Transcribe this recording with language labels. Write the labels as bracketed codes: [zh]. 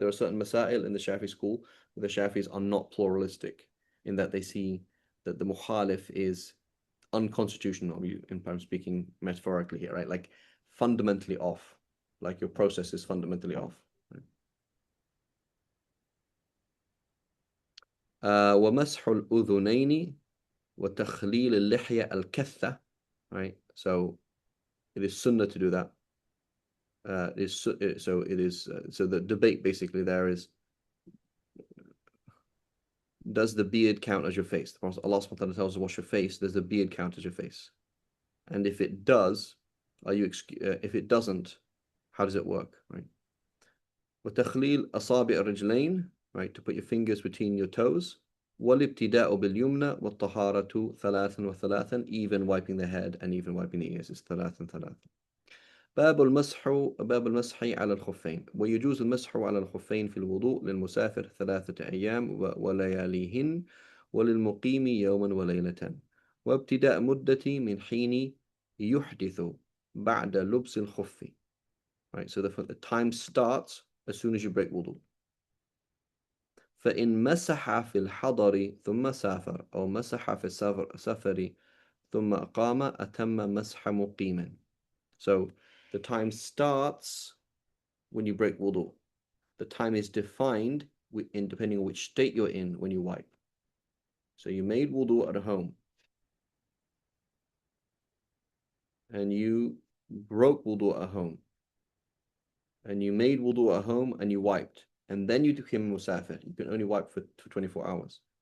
[en] There are certain masail in the Shafi school where the Shafis are not pluralistic in that they see that the mukhalif is unconstitutional. I'm speaking metaphorically here, right? Like fundamentally off, like your process is fundamentally off. [ar] ومسح الأذنين وتخليل اللحية الكثة, right? [en] So it is sunnah to do that. So the debate basically there is, does the beard count as your face? Allah subhanahu wa ta'ala tells us wash your face. Does the beard count as your face? And if it does, if it doesn't, how does it work, right? [ar] وتخليل أصابع الرجلين, [en] right, to put your fingers between your toes. [ar] والابتداء باليمنى والطهارة ثلاثا وثلاثا, [en] even wiping the head and even wiping the ears is [ar] ثلاثا ثلاثا. باب المسح على الخفين. ويجوز المسح على الخفين في الوضوء للمسافر 3 أيام ولياليهن وللمقيم يوما وليلة. وابتداء مدة من حين يحدث بعد لبس الخف. [en] Right, so the time starts as soon as you break wudu. [ar] فإن مسح في الحضر ثم سافر أو مسح في السفر ثم أقام أتم مسح مقيما. [en] So the time starts when you break wudu. The time is defined in depending on which state you're in when you wipe. So you made wudu at home and you broke wudu at home and you made wudu at home and you wiped and then you became musafir. You can only wipe for 24 hours.